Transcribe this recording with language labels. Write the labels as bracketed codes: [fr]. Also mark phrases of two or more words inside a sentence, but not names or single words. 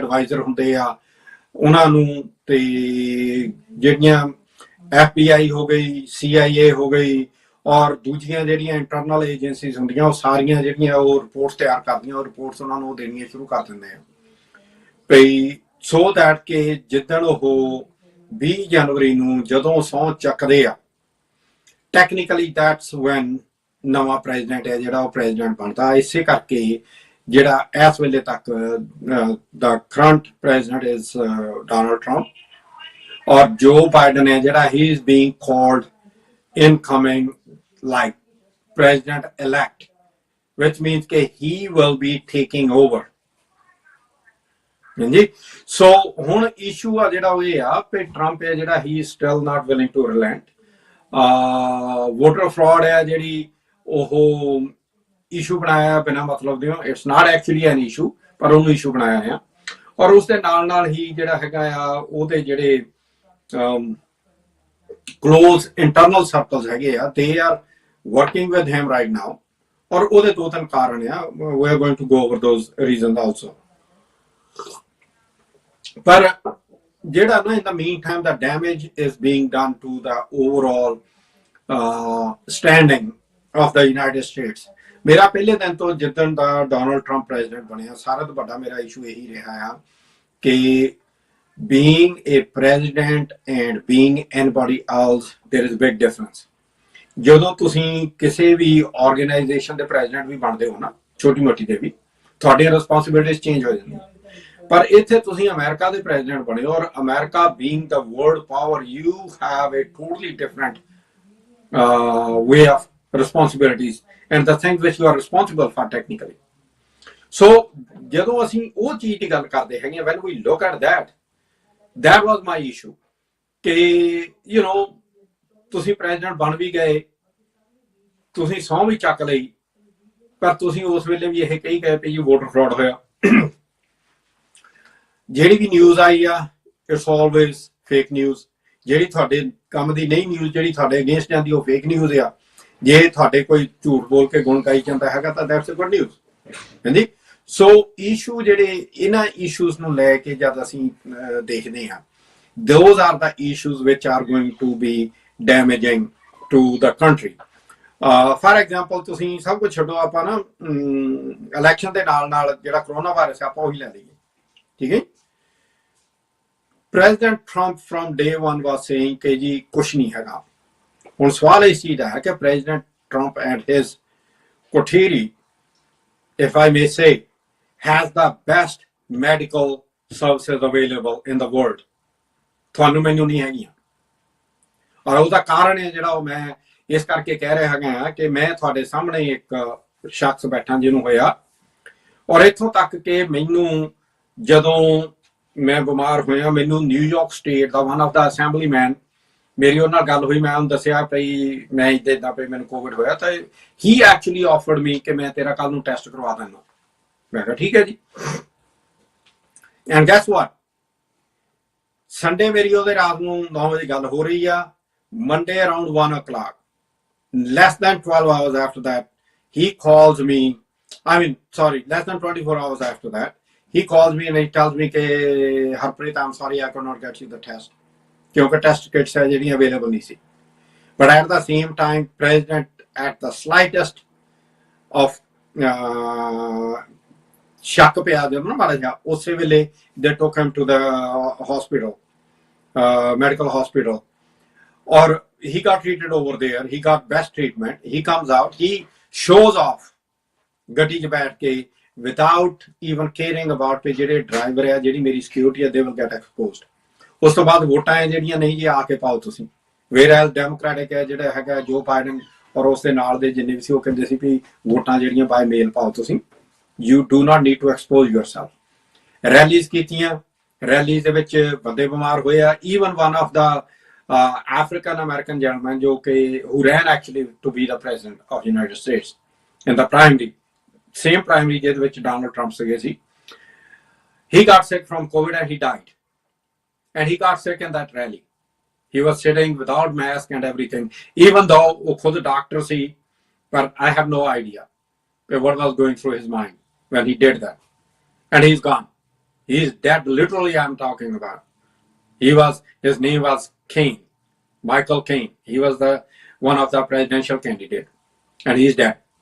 [pa] ਐਡਵਾਈਜ਼ਰ ਹੁੰਦੇ ਆ ਉਹਨਾਂ ਨੂੰ, ਤੇ ਜਿਹੜੀਆਂ FBI ਹੋ ਗਈ, CIA ਹੋ ਗਈ ਔਰ ਦੂਜੀਆਂ ਜਿਹੜੀਆਂ [en] internal agencies [pa] ਹੁੰਦੀਆਂ ਉਹ ਸਾਰੀਆਂ ਜਿਹੜੀਆਂ ਉਹ ਰਿਪੋਰਟਸ ਤਿਆਰ ਕਰਦੀਆਂ ਉਹ ਰਿਪੋਰਟਸ ਉਹਨਾਂ ਨੂੰ ਦੇਣੀਆਂ ਸ਼ੁਰੂ ਕਰ ਦਿੰਦੇ ਆ ਭਈ, [en] so that [pa] ਕਿ ਜਿੱਦਣ ਉਹ 20 ਜਨਵਰੀ ਨੂੰ ਜਦੋਂ ਸਹੁੰ ਚੱਕਦੇ ਆ [en] technically that's when [pa] ਨਵਾਂ ਪ੍ਰੈਜ਼ੀਡੈਂਟ ਹੈ ਜਿਹੜਾ ਉਹ ਪ੍ਰੈਜ਼ੀਡੈਂਟ ਬਣਦਾ। ਇਸੇ ਕਰਕੇ ਜਿਹੜਾ ਇਸ ਵੇਲੇ ਤੱਕ ਦਾ [en] current president is Donald Trump [pa] ਔਰ ਜੋ ਬਾਈਡਨ ਹੈ ਜਿਹੜਾ [en] he is being called incoming like president elect, which means that he will be taking over। [pa] so ਹੁਣ issue ਆ ਜਿਹੜਾ ਉਹ ਇਹ ਆ ਕਿ ਟਰੰਪ ਹੈ ਜਿਹੜਾ [en] he is still not willing to relent। voter fraud [pa] ਹੈ ਜਿਹੜੀ ਉਹ issue ਬਣਾਇਆ ਬਿਨਾਂ ਮਤਲਬ ਦੇ, [en] it's not actually an issue [pa] ਪਰ ਉਹਨੂੰ issue ਬਣਾਇਆ ਆ ਔਰ ਉਸ ਦੇ ਨਾਲ ਹੀ ਜਿਹੜਾ ਹੈਗਾ ਆ ਉਹਦੇ ਜਿਹੜੇ [en] close internal circles [pa] ਹੈਗੇ ਆ, [en] they are working with him right now [pa] ਔਰ ਉਹਦੇ ਦੋ ਤਿੰਨ ਕਾਰਨ ਆ, [en] we are going to go over those reasons also। [pa] ਪਰ ਜਿਹੜਾ ਨਾ [en] in the meantime the damage is being done to the overall standing of the United States। [pa] ਮੇਰਾ ਪਹਿਲੇ ਦਿਨ ਤੋਂ ਜਿੱਦਣ ਦਾ ਡੋਨਾਲਡ ਟਰੰਪ ਪ੍ਰੈਜ਼ੀਡੈਂਟ ਬਣਿਆ ਸਾਰਾ ਤੋਂ ਵੱਡਾ ਮੇਰਾ ਇਸ਼ੂ ਇਹੀ ਰਿਹਾ ਆ ਕਿ [en] being a president and being anybody else, there is a big difference। [pa] ਜਦੋਂ ਤੁਸੀਂ ਕਿਸੇ ਵੀ ਆਰਗੇਨਾਈਜੇਸ਼ਨ ਦੇ ਪ੍ਰੈਜ਼ੀਡੈਂਟ ਵੀ ਬਣਦੇ ਹੋ ਨਾ, ਛੋਟੀ ਮੋਟੀ ਦੇ ਵੀ ਤੁਹਾਡੀਆਂ [en] responsibilities change [pa] ਹੋ ਜਾਂਦੀਆਂ, ਪਰ ਇੱਥੇ ਤੁਸੀਂ ਅਮਰੀਕਾ ਦੇ ਪ੍ਰੈਜ਼ੀਡੈਂਟ ਬਣੇ ਹੋ ਔਰ ਅਮਰੀਕਾ [en] being the world power, you have a totally different way of responsibilities and the things which you are responsible for technically। [pa] so ਜਦੋਂ ਅਸੀਂ ਉਹ ਚੀਜ਼ ਦੀ ਗੱਲ ਕਰਦੇ ਹੈਗੇ, [en] when we look at that was my issue [pa] ਕਿ [en] you know [pa] ਤੁਸੀਂ ਪ੍ਰੈਜ਼ੀਡੈਂਟ ਬਣ ਵੀ ਗਏ, ਤੁਸੀਂ ਸਹੁੰ ਵੀ ਚੱਕ ਲਈ, ਪਰ ਤੁਸੀਂ ਉਸ ਵੇਲੇ ਵੀ ਇਹ ਕਹੀ ਗਏ ਕਿ ਵੋਟਰ ਫਰਾਡ ਹੋਇਆ। ਜਿਹੜੀ ਵੀ ਨਿਊਜ਼ ਆਈ ਆ [en] it's always fake news. [pa] ਜਿਹੜੀ ਤੁਹਾਡੇ ਕੰਮ ਦੀ ਨਹੀਂ ਨਿਊਜ਼ ਜਿਹੜੀ ਤੁਹਾਡੇ ਅਗੇਂਸਟ ਜਾਂਦੀ ਉਹ [en] fake news [pa] ਆ। ਜੇ ਤੁਹਾਡੇ ਕੋਈ ਝੂਠ ਬੋਲ ਕੇ ਗੁਣ ਗਾਈ ਜਾਂਦਾ ਹੈਗਾ ਤਾਂ [en] that's a good news. [pa] ਹਾਂਜੀ, ਸੋ ਇਸ਼ੂ ਜਿਹੜੇ ਇਹਨਾਂ ਇਸ਼ੂਜ਼ ਨੂੰ ਲੈ ਕੇ ਜਦ ਅਸੀਂ ਦੇਖਦੇ ਹਾਂ, [en] those are the issues which are going to be damaging to the country। for example [pa] ਤੁਸੀਂ ਸਭ ਕੁਝ ਛੱਡੋ, ਆਪਾਂ ਨਾ ਇਲੈਕਸ਼ਨ ਦੇ ਨਾਲ ਜਿਹੜਾ ਕਰੋਨਾ ਵਾਇਰਸ ਆਪਾਂ ਉਹੀ ਲੈ ਲਈਏ, ਠੀਕ ਹੈ। ਪ੍ਰੈਜ਼ੀਡੈਂਟ ਟਰੰਪ [en] from day one was saying [pa] ਕਿ ਜੀ ਕੁਛ ਨਹੀਂ ਹੈਗਾ। ਹੁਣ ਸਵਾਲ ਇਸ ਚੀਜ਼ ਦਾ ਹੈ ਕਿ [en] ਪ੍ਰੈਜ਼ੀਡੈਂਟ ਟਰੰਪ and his ਕੋਠੇਰੀ, if I may say, has the best medical services available in the world। [pa] ਤੁਹਾਨੂੰ ਮੈਨੂੰ ਨਹੀਂ ਹੈਗੀਆਂ ਔਰ ਉਹਦਾ ਕਾਰਨ ਹੈ ਜਿਹੜਾ ਉਹ ਮੈਂ ਇਸ ਕਰਕੇ ਕਹਿ ਰਿਹਾ ਹੈਗਾ ਕਿ ਮੈਂ ਤੁਹਾਡੇ ਸਾਹਮਣੇ ਇੱਕ ਸ਼ਖਸ ਬੈਠਾ ਜਿਹਨੂੰ ਹੋਇਆ ਔਰ ਇੱਥੋਂ ਤੱਕ ਕਿ ਮੈਨੂੰ ਜਦੋਂ ਮੈਂ ਬਿਮਾਰ ਹੋਇਆ ਮੈਨੂੰ ਨਿਊਯਾਰਕ ਸਟੇਟ ਦਾ [en] one of the assemblyman [pa] ਮੇਰੀ ਉਹਨਾਂ ਨਾਲ ਗੱਲ ਹੋਈ ਮੈਂ ਉਹਨੂੰ ਦੱਸਿਆ ਭਈ ਮੈਂ ਇੱਦਾਂ ਪਈ ਮੈਨੂੰ ਕੋਵਿਡ ਹੋਇਆ ਤਾਂ ਹੀ [en] actually offered me [pa] ਕਿ ਮੈਂ ਤੇਰਾ ਕੱਲ ਨੂੰ ਟੈਸਟ ਕਰਵਾ ਦਿੰਦਾ ਮੈਂ ਕਿਹਾ ਠੀਕ ਹੈ ਜੀ [en] and guess what [pa] ਸੰਡੇ ਮੇਰੀ ਉਹਦੇ ਰਾਤ ਨੂੰ 9 ਵਜੇ ਗੱਲ ਹੋ ਰਹੀ ਆ ਮੰਡੇ [en] ਅਰਾਊਂਡ 1 o'clock less than 12 hours after that he calls me less than 24 hours after that he calls me and he tells me कि Harpreet I'm sorry I could not get you the test क्योंकि test kits है ਜਿਹੜੀ available [pa] ਨਹੀਂ ਸੀ [en] but at the same time president at the slightest of [pa] ਸ਼ੱਕ ਪਿਆ ਜਦੋਂ ਨਾ ਮਾੜਾ ਜਿਹਾ ਉਸੇ ਵੇਲੇ [en] they took him to the hospital medical hospital or he got treated over there he got best treatment he comes out he shows off [pa] ਗੱਡੀ 'ਚ ਬੈਠ ਕੇ [en] without even caring about [pa] ਕਿ ਜਿਹੜੇ ਡਰਾਈਵਰ ਹੈ ਜਿਹੜੀ ਮੇਰੀ ਸਿਕਿਉਰਿਟੀ ਹੈ [en] they will get [pa] exposed ਉਸ ਤੋਂ ਬਾਅਦ ਵੋਟਾਂ ਹੈ ਜਿਹੜੀਆਂ ਨਹੀਂ ਜੀ ਆ ਕੇ ਪਾਓ ਤੁਸੀਂ whereas ਡੈਮੋਕ੍ਰੈਟਿਕ ਹੈ ਜਿਹੜਾ ਹੈਗਾ ਜੋ ਬਾਈਡਨ ਔਰ ਉਸ ਦੇ ਨਾਲ ਦੇ ਜਿੰਨੇ ਵੀ ਸੀ ਉਹ ਕਹਿੰਦੇ ਸੀ ਵੀ ਵੋਟਾਂ ਜਿਹੜੀਆਂ [en] by mail [pa] ਪਾਓ ਤੁਸੀਂ [en] you do not need to expose yourself [pa] ਰੈਲੀਜ਼ ਕੀਤੀਆਂ ਰੈਲੀਜ਼ ਦੇ ਵਿੱਚ ਬੰਦੇ ਬਿਮਾਰ ਹੋਏ ਆ [en] even one of the African American gentleman [pa] ਜੋ ਕਿ [en] who ran actually to be the president of the United States in the primary same primary [pa] ਜਿਹਦੇ ਵਿੱਚ ਡੋਨਲਡ ਟਰੰਪ ਸੀਗੇ ਸੀ [en] he got sick from COVID and he died and he got sick in that rally he was sitting without mask and everything even though [pa] ਉਹ ਖੁਦ ਡਾਕਟਰ ਸੀ [en] but I have no idea what was going through his mind when he did that and he's gone he's dead literally I'm talking about his name was Kane Michael Kane he was the one of the presidential candidate and he's dead